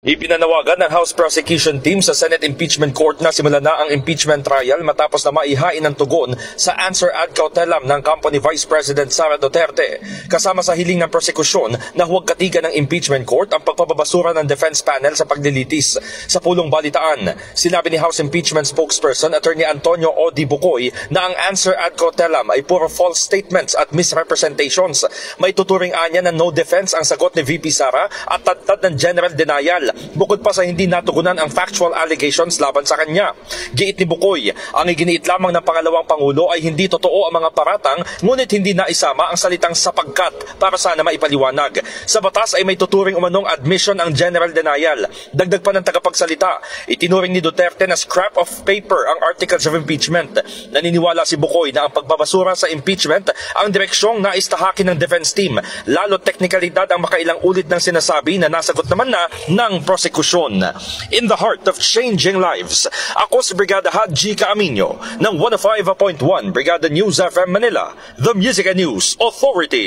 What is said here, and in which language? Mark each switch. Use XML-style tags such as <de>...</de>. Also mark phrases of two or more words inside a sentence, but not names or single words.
<tl>Ipinanawagan ng House Prosecution Team sa Senate Impeachment Court na simulan na ang</tl> <en>impeachment trial</en> <tl>matapos na maihain ng tugon sa answer</tl> <la>ad cautelam</la> <tl>ng company Vice President Sara Duterte. Kasama sa hiling ng prosekusyon na huwag katigan ng</tl> <en>impeachment court</en> <tl>ang pagpapabasura ng</tl> <en>defense panel</en> <tl>sa paglilitis. Sa pulong balitaan, sinabi ni House Impeachment Spokesperson Attorney Antonio O. Di Bukoy na ang answer</tl> <la>ad cautelam</la> <tl>ay puro</tl> <en>false statements</en> <tl>at misrepresentations. May tuturing anya na</tl> <en>no defense</en> <tl>ang sagot ni VP Sara at tattad ng</tl> <en>general denial.</en> <tl>Bukod pa sa hindi natugunan ang</tl> <en>factual allegations</en> <tl>laban sa kanya. Giit ni Bukoy, ang iginiit lamang ng pangalawang Pangulo ay hindi totoo ang mga paratang ngunit hindi naisama ang salitang sapagkat para sana maipaliwanag. Sa batas ay may tuturing umanong admission ang</tl> <en>general denial.</en> <tl>Dagdag pa ng tagapagsalita, itinuring ni Duterte na</tl> <en>scrap of paper</en> <tl>ang</tl> <en>articles of impeachment.</en> <tl>Naniniwala si Bukoy na ang pagbabasura sa impeachment ang direksyong naistahakin ng</tl> <en>defense team,</en> <tl>lalo teknikalidad ang makailang ulit ng sinasabi na nasagot naman na ng prosekusyon.</tl> <en>In the heart of changing lives,</en> <tl>ako si Brigada Haji Caaminio ng 105.1 Brigada News FM Manila,</tl> <en>the Music and News Authority.</en>